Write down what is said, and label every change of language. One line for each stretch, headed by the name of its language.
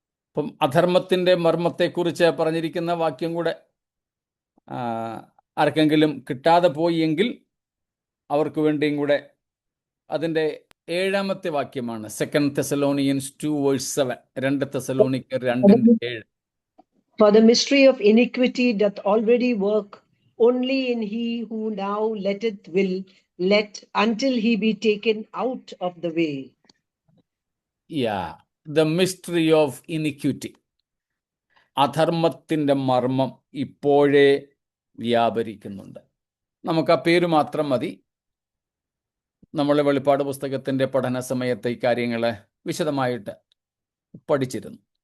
Malayalam: അപ്പം അധർമ്മത്തിൻ്റെ മർമ്മത്തെക്കുറിച്ച് പറഞ്ഞിരിക്കുന്ന വാക്യം കൂടെ ആർക്കെങ്കിലും കിട്ടാതെ പോയി എങ്കിൽ അവർക്ക് വേണ്ടിയും കൂടെ അതിൻ്റെ 7-ാമത്തെ വാക്യമാണ്.
English: 2 Thessalonians 2:7.
Malayalam: 2 തെസ്സലോനിക്കർ 2:7.
English: For the mystery of iniquity doth already work, only in he who now letteth will let until he be taken out of the way. Yeah, the mystery of iniquity.
Malayalam: അധർമ്മത്തിൻ്റെ മർമ്മം ഇപ്പോഴേ വ്യാപരിക്കുന്നുണ്ട്. നമുക്ക് ആ പേര് മാത്രം മതി. നമ്മൾ വെളിപ്പാട് പുസ്തകത്തിൻ്റെ പഠന സമയത്ത് ഈ കാര്യങ്ങളെ വിശദമായിട്ട് പഠിച്ചിരുന്നു.